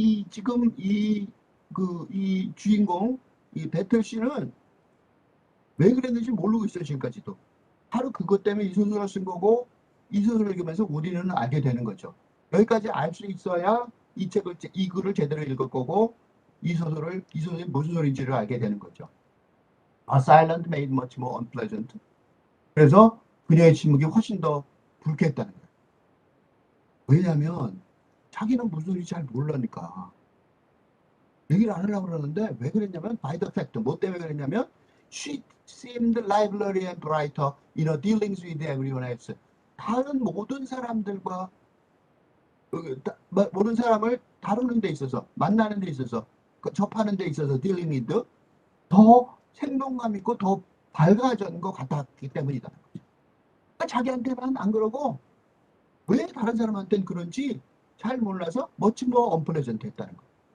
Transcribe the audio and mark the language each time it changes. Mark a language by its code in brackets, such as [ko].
[ko] 지금 이 주인공, 이 배틀 씨는 왜 그랬는지 모르고 있어요, 지금까지도. 바로 그것 때문에 이 소설을 쓴 거고, 이 소설을 읽으면서 우리는 알게 되는 거죠. 여기까지 알 수 있어야 이 글을 제대로 읽을 거고, 이 소설이 무슨 소리인지를 알게 되는 거죠. [en] A silent made much more unpleasant. [ko] 그래서 그녀의 침묵이 훨씬 더 불쾌했다는 거예요. 왜냐하면 자기는 무슨 소리인지 잘 모르니까. 얘기를 안 하려고 그러는데 왜 그랬냐면 [en] by the fact. [ko] 뭐 때문에 그랬냐면 [en] she seemed livelier and brighter in her dealings with everyone else. [ko] 다른 모든 사람들과 모든 사람을 다루는 데 있어서, 만나는 데 있어서, 접하는 데 있어서 dealing with 더 생동감 있고 더 밝아진 것 같았기 때문이다. 그러니까 자기한테만 안 그러고 왜 다른 사람한테는 그런지 잘 몰라서 [en] much more unpleasant [ko] 했다는 거예요.